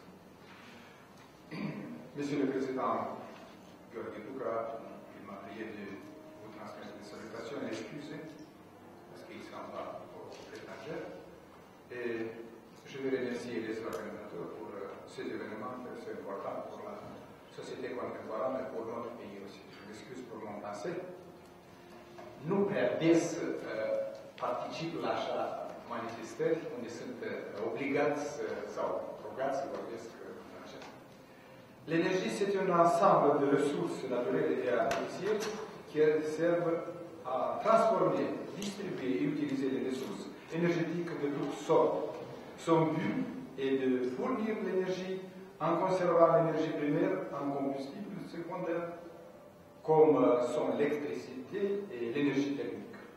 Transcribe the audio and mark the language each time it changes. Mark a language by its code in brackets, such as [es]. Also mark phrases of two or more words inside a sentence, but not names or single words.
[fr] Monsieur le Président Gheorghe Duca, il m'a prié de vous transmettre des salutations et excuses, parce qu'il ne sera pas au étranger. Et je veux remercier les organisateurs pour cet événement très important pour la société contemporaine et pour notre pays aussi. Je m'excuse pour mon français. [ro] Nu prea des particip la așa manifestări unde sunt obligați sau rugați să vorbesc francez. [fr] L'énergie, c'est un ensemble de ressources naturelles et artificielles qui servent à transformer, distribuer et utiliser les ressources énergétiques de toutes sortes. Son but est de fournir l'énergie en conservant l'énergie primaire en combustible secondaire, comme sont l'électricité et l'énergie thermique.